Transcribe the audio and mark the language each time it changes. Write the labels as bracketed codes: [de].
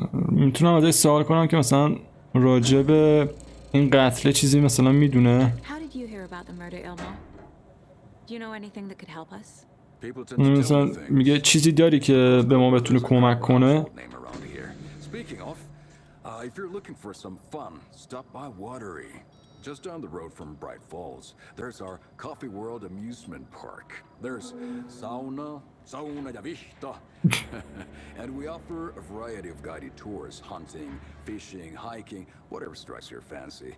[fa] میتونم ازش سوال کنم که مثلا راجع به این قتل چیزی مثلا میدونه؟ [en] How did you hear about the murder, Ilmo? Do you know anything that could help us? People tend to tell [fa] مثلا [en] me things. [fa] میگه چیزی داری که به ما بتونه کمک کنه؟ [en] Name around here. Speaking of, if you're looking for some fun, stop by Watery. Just down the road from Bright Falls, there's our Coffee World amusement park. There's sauna ja vihta. And we offer a variety of guided tours, hunting, fishing, hiking, whatever strikes your fancy.